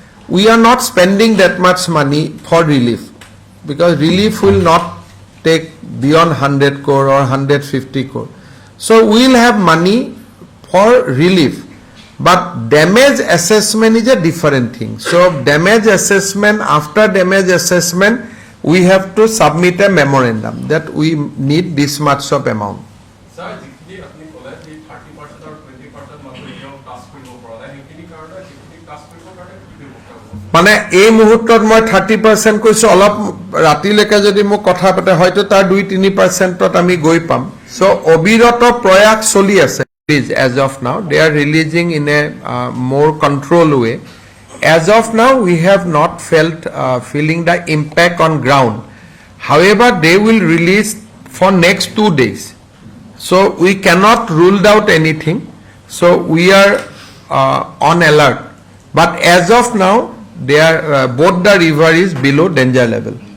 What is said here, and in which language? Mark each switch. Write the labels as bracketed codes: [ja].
[en] We are not spending that much money for relief because relief will not take beyond 100 crore or 150 crore. So we will have money for relief. But damage assessment is a different thing. So damage assessment, after damage assessment, we have to submit a memorandum that we need this much of amount. [as] Sir, যিখিনি আপুনি ক'লে যে 30% আৰু 20% মানুহ এতিয়াও task কৰিব পৰা নাই সেইখিনি কাৰণে যিখিনি টাস্ক কৰিব কাৰণে কি ব্যৱস্থা হ'ব মানে এই মুহূৰ্তত মই 30% কৈছো অলপ ৰাতিলৈকে যদি মোক কথা পাতে হয়তো তাৰ 2-3%ত আমি গৈ পাম সো অবিৰত প্ৰয়াস চলি আছে [en] as of now they are releasing in a more controlled way. As of now, we have not feeling the impact on ground. However, they will release for next 2 days. So we cannot rule out anything. So we are on alert. But as of now, they are both the river is below danger level.